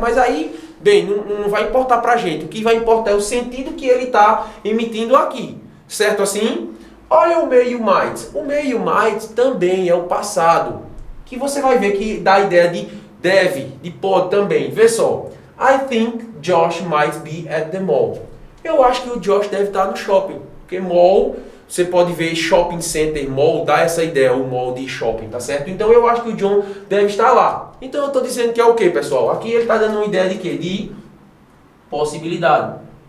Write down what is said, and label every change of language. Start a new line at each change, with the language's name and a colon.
Portuguese: Mas aí, bem, não vai importar pra gente. O que vai importar é o sentido que ele está emitindo aqui. Certo assim? Olha o may you might. O may you might também é o passado. Que você vai ver que dá a ideia de deve, de pode também. Vê só.
English: I think Josh might be at the mall.
Portuguese: Eu acho que o Josh deve estar no shopping. Porque mall, você pode ver shopping center, mall, dá essa ideia, o mall de shopping, tá certo? Então eu acho que o John deve estar lá. Então eu estou dizendo que é o que, pessoal? Aqui ele está dando uma ideia de quê? De possibilidade.